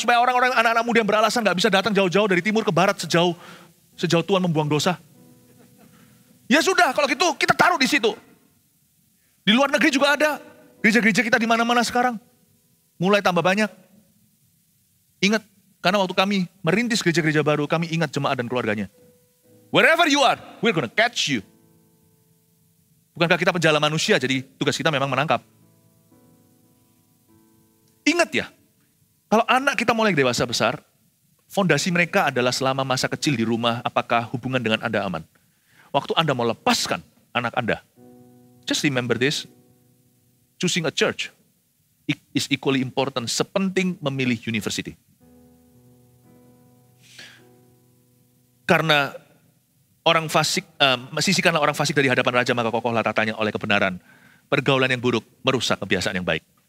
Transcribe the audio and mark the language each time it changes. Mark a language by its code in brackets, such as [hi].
[id] Supaya orang-orang, anak-anak muda yang beralasan gak bisa datang jauh-jauh dari timur ke barat sejauh Tuhan membuang dosa. Ya sudah, kalau gitu kita taruh di situ. Di luar negeri juga ada. Gereja-gereja kita di mana-mana sekarang. Mulai tambah banyak. Ingat, karena waktu kami merintis gereja-gereja baru, kami ingat jemaat dan keluarganya. [en] Wherever you are, we're gonna catch you. [id] Bukankah kita penjala manusia, jadi tugas kita memang menangkap. Ingat ya, kalau anak kita mulai dewasa besar, fondasi mereka adalah selama masa kecil di rumah, apakah hubungan dengan Anda aman. Waktu Anda mau lepaskan, anak Anda. [en] Just remember this, choosing a church is equally important, [id] sepenting memilih [en] university. [id] Karena orang fasik, sisihkanlah orang fasik dari hadapan raja, maka kokohlah tatanya oleh kebenaran. Pergaulan yang buruk merusak kebiasaan yang baik.